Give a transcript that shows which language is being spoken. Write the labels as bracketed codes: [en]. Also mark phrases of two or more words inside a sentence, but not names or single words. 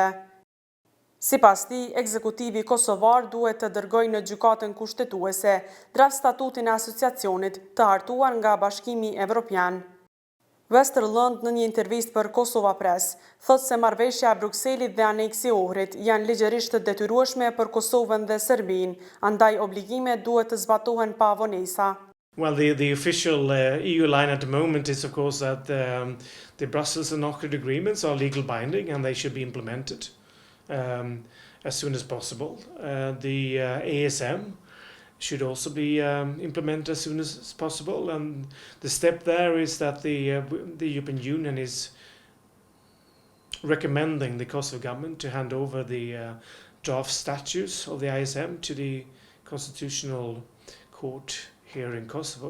[sq] Sipas tij, ekzekutivi kosovar duhet të dërgojë në Gjykatën Kushtetuese draft-statutin e Asociacionit të hartuar nga Bashkimi Evropian. Westerlund në një intervistë për KosovaPress thotë se marrëveshja e Brukselit dhe aneksi Ohrit janë ligjërisht të detyrueshme për Kosovën dhe Serbinë, andaj obligimet duhet të zbatohen pa vonesa. [en] Well, the official EU line at the moment is, of course, that the Brussels and Ohrid agreements are legal binding and they should be implemented as soon as possible. The ASM should also be implemented as soon as possible, and the step there is that the European Union is recommending the Kosovo government to hand over the draft statutes of the ISM to the Constitutional Court here in Kosovo.